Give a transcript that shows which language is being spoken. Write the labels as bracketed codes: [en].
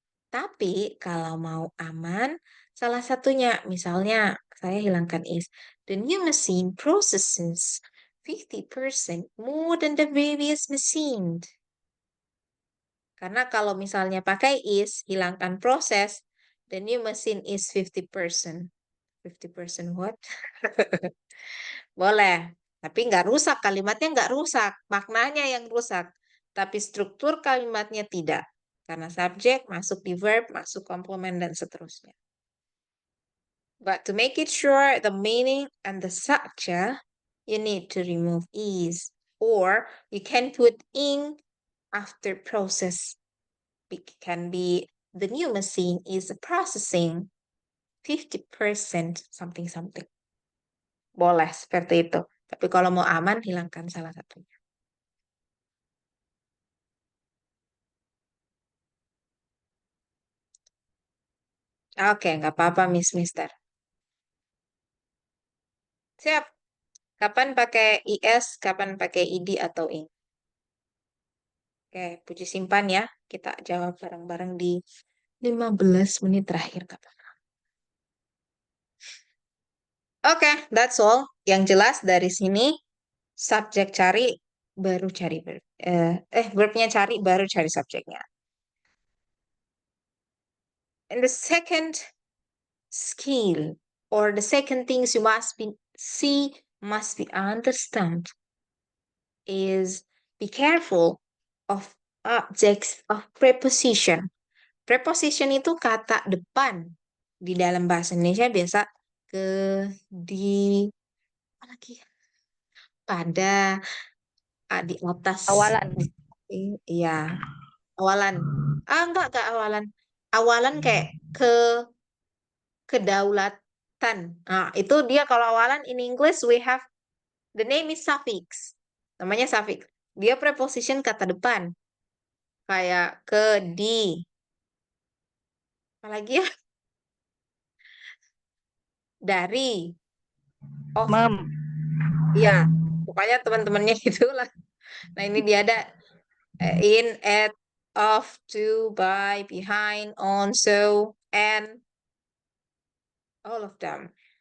[id] Tapi kalau mau aman, salah satunya misalnya saya hilangkan is. [en] The new machine processes 50% more than the previous machine. [id] Karena kalau misalnya pakai is, hilangkan proses, [en] the new machine is 50%. 50% what? [id] Boleh. Tapi nggak rusak, kalimatnya nggak rusak. Maknanya yang rusak. Tapi struktur kalimatnya tidak. Karena subjek masuk di verb, masuk komplement, dan seterusnya. [en] But to make it sure the meaning and the structure, you need to remove is. Or you can put in after process. It can be the new machine is processing 50% something. [id] Boleh seperti itu. Tapi kalau mau aman, hilangkan salah satunya. Oke, nggak apa-apa, Mister. Siap. Kapan pakai IS, kapan pakai ID atau ING? Oke, puji simpan ya. Kita jawab bareng-bareng di 15 menit terakhir. Oke, [en] that's all. [id] Yang jelas dari sini, subjek cari, baru cari verb. Verbnya cari, baru cari subjeknya. [en] And the second skill, or the second things you must be understand, is be careful of objects of preposition. [id] Preposition itu kata depan di dalam bahasa Indonesia biasa ke, di, apa lagi? Pada, di atas, Awalan. iya, awalan. Enggak awalan. Awalan kayak kedaulatan. Nah, itu dia kalau awalan [en] in English we have the name is suffix. [id] Namanya suffix. Dia preposition kata depan. Kayak ke, di. Apalagi ya? Dari. Oh, Mem. iya. Pokoknya teman-temannya itulah. Nah, ini dia ada in, at. [en] of, to, by, behind, on, so, and, all of them.